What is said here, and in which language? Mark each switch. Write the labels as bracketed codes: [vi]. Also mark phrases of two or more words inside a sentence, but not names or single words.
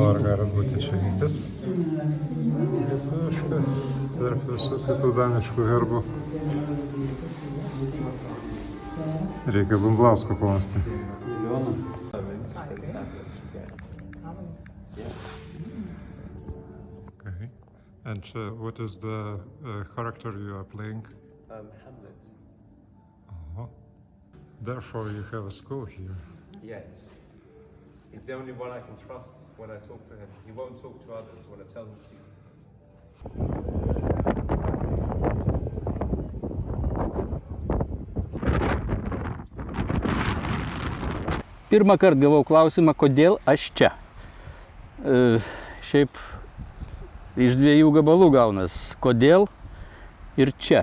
[lt] gali būti čia vytis. Lietuviškas tarp visų kitų daniškų herbų. Reikia Bumblausko klausti. [en] Okay. And what is the character you are playing? Hamlet. Oh. Therefore you have a school here. Yes. He's the only one I can trust when I talk to him. He won't talk to others when I tell him secrets. [lt] Pirmą kartą gavau klausimą, kodėl aš čia. Šiaip iš dviejų gabalų gaunas. Kodėl ir čia.